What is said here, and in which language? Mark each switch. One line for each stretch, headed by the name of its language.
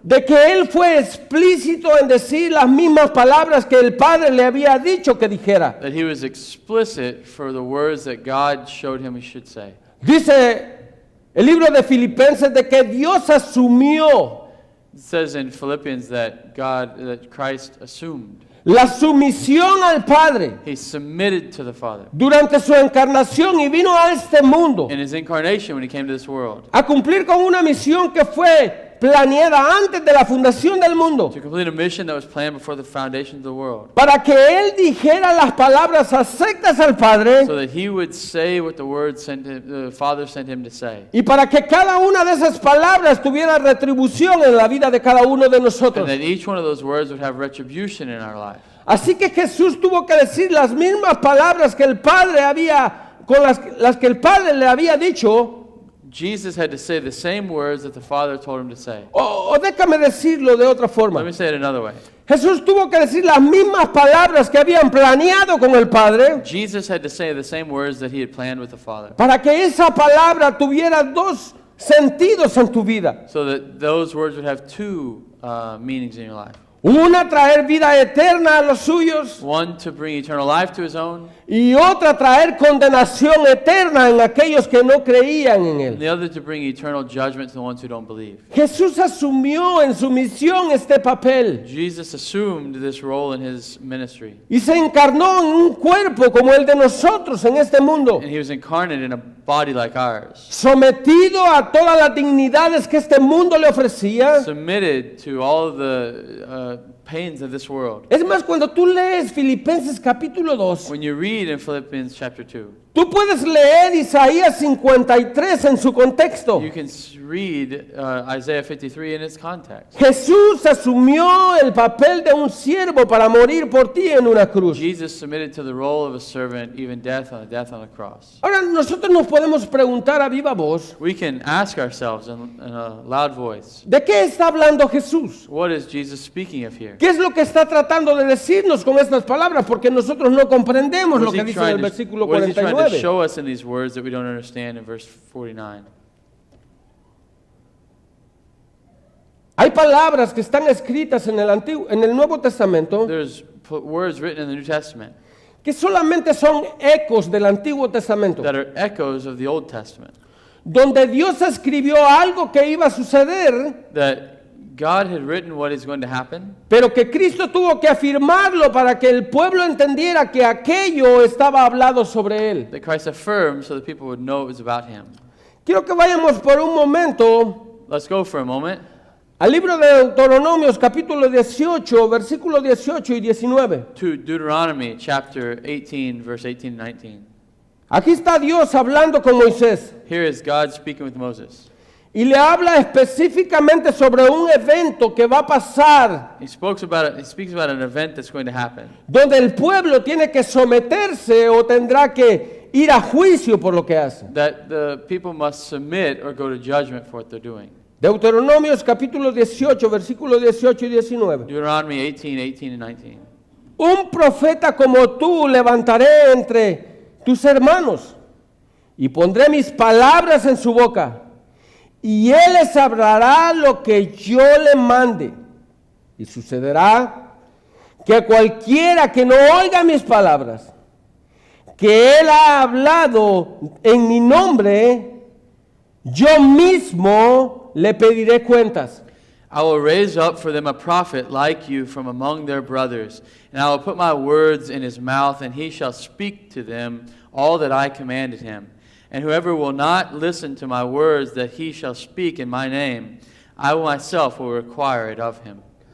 Spanish: de que Él fue explícito en decir las mismas palabras que el Padre le había dicho que dijera.
English: that He was explicit for the words that God showed Him He should say.
Spanish: Dice el libro de Filipenses de que Dios asumió
English: It says in Philippians that Christ assumed.
Spanish: la sumisión al Padre
English: He submitted to the Father.
Spanish: durante su encarnación y vino a este mundo
English: In His incarnation, when He came to this world,
Spanish: a cumplir con una misión que fue planeada antes de la fundación del mundo,
English: to complete a mission that was planned before the foundation of the world,
Spanish: para que Él dijera las palabras aceptas al Padre
English: so that He would say what the Father sent Him to say,
Spanish: y para que cada una de esas palabras tuviera retribución en la vida de cada uno de
English: and
Spanish: nosotros.
English: that each one of those words would have retribution in our life.
Spanish: Así que Jesús tuvo que decir las mismas palabras que el Padre había, con las que el Padre le había dicho.
English: Jesus had to say the same words that the Father told Him to say.
Spanish: O déjame decirlo de otra
English: Let
Spanish: forma.
English: me say it another way.
Spanish: Jesús tuvo que decir las mismas palabras que habían planeado con el Padre
English: Jesus had to say the same words that He had planned with the Father,
Spanish: para que esa palabra tuviera dos sentidos en tu vida.
English: so that those words would have two meanings in your life.
Spanish: Una, traer vida eterna a los suyos,
English: One, to bring eternal life to His own,
Spanish: y otra, traer condenación eterna en aquellos que no creían en
English: and
Spanish: Él.
English: the other to bring eternal judgment to the ones who don't believe.
Spanish: Jesús asumió en su misión este papel
English: Jesus assumed this role in His ministry,
Spanish: y se encarnó en un cuerpo como el de nosotros en este mundo,
English: and He was incarnate in a body like ours,
Spanish: sometido a todas las dignidades que este mundo le ofrecía.
English: submitted to all of the pains of this world.
Spanish: Es más, cuando tú lees Filipenses capítulo 2,
English: When you read in Philippians chapter 2,
Spanish: tú puedes leer Isaías 53 en su contexto.
English: you can read Isaiah 53 in its context.
Spanish: Jesús asumió el papel de un siervo para morir por ti en una cruz.
English: Jesus submitted to the role of a servant, even death on a cross.
Spanish: Ahora nosotros nos podemos preguntar a viva voz,
English: We can ask ourselves in a loud voice,
Spanish: ¿de qué está hablando Jesús?
English: what is Jesus speaking of here?
Spanish: ¿Qué es lo que está tratando de decirnos con estas palabras? Porque nosotros no comprendemos lo
English: What
Spanish: que
English: is he
Spanish: dice en el
English: trying to,
Spanish: versículo
English: what is he trying to
Spanish: 49.
English: show us in these words that we don't understand in verse 49?
Spanish: Hay palabras que están escritas en el Nuevo Testamento
English: There's words written in the New Testament
Spanish: que solamente son ecos del Antiguo Testamento,
English: that are echoes of the Old Testament,
Spanish: donde Dios escribió algo que iba a suceder,
English: that God had written what is going to happen,
Spanish: pero que Cristo tuvo que afirmarlo para que el pueblo entendiera que aquello estaba hablado sobre él.
English: that Christ affirmed so that people would know it was about Him.
Spanish: Quiero que vayamos por un momento
English: Let's go for a moment
Spanish: Al libro de Deuteronomios, capítulo 18, versículos 18 y 19.
English: To Deuteronomy chapter 18, verse 18 and 19.
Spanish: Aquí está Dios hablando con Moisés
English: Here is God speaking with Moses.
Spanish: y le habla específicamente sobre un evento que va a pasar,
English: He speaks about an event that's going to happen,
Spanish: donde el pueblo tiene que someterse o tendrá que ir a juicio por lo que hace.
English: that the people must submit or go to judgment for what they're doing.
Spanish: Deuteronomios capítulo 18, versículos 18 y 19.
English: Deuteronomy 18, 18 and 19.
Spanish: Un profeta como tú levantaré entre tus hermanos y pondré mis palabras en su boca y él les hablará lo que yo le mande. Y sucederá que cualquiera que no oiga mis palabras, que él ha hablado en mi nombre, yo mismo le pediré cuentas.
English: I will raise up for them a prophet like you from among their brothers, and I will put my words in his mouth, and he shall speak to them all that I commanded him. And whoever will not listen to my words that he shall speak in my name, I myself will require it of him.